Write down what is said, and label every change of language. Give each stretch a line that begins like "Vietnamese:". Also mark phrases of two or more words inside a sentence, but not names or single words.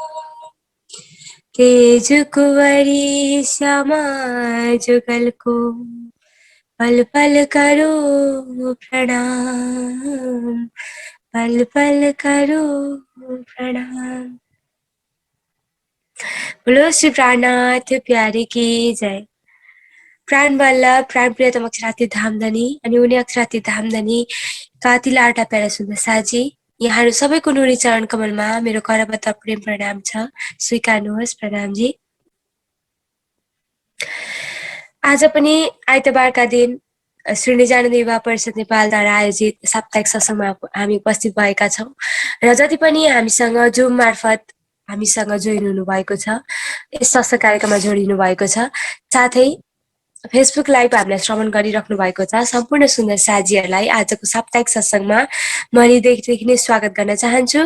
Hindi: तेज कुंवरी श्यामा जुगल को, पल पल करो प्रणाम, पल पल करो प्रणाम। बोलो श्री प्राणनाथ प्यारे की जय।
Nepali: प्राण वल्लभ प्राण प्रियतम अक्षराती धामधनी अनि उनी अक्षराती धामधनी कातिलाटा प्यारा सुन्दर साजी, यहाँहरू सबैको नुरी चरण कमलमा मेरो करबद्ध प्रेम प्रणाम छ, स्वीकार्नुहोस्। प्रणामजी। आज पनि आइतबारका दिन श्री निजानन्द युवा परिषद नेपालद्वारा आयोजित साप्ताहिक सत्संगमा हामी उपस्थित भएका छौँ र जति पनि हामीसँग जुम मार्फत हामीसँग जोइन हुनुभएको छ, यस सत्संग कार्यक्रममा जोडिनु भएको छ, साथै फेसबुक लाइभ हामीलाई श्रवण गरिराख्नु भएको छ, सम्पूर्ण सुन्दर साथीहरूलाई आजको साप्ताहिक सत्संगमा म हृदयदेखि नै स्वागत गर्न चाहन्छु।